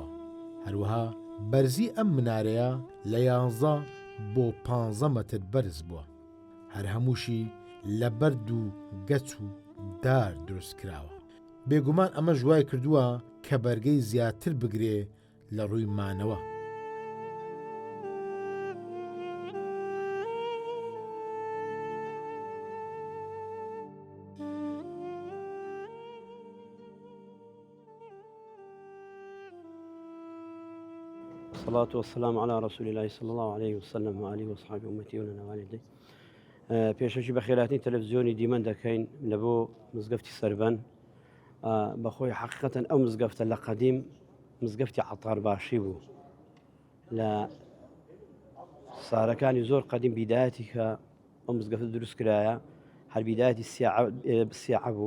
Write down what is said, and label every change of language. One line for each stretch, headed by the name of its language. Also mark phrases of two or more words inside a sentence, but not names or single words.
Central Kurdish: هەروەها بەرزی ئەم منارەیە لە 11 بۆ 15 مەتر بەرز بووە. هەر هەمووشی لە بەرد و گەچ و دار دروست کراوە. بێگومان ئەمە ژوای کردووە کە بەرگەی زیاتر بگرێ لە ڕووی مانەوە.
Arabic: الصلاة والسلام على رسول الله صلى الله عليه وسلم وآله وصحبه أمتي ولنا والدي.
Central Kurdish: پێشەکی بە خێراتنی تەلەڤیزیۆنی دیمەن دەکەین لە بۆ مزگەفتی سەربەن. بەخۆی حقیقەتەن ئەو مزگەفتە لە قەدیم مزگەفتی عەتارباشی بوو. لە سارەکانی زۆر قەدیم بیدایەتی کە ئەو مزگەفتە دروست کرایە هەر بیدایەتی سیاعە بوو.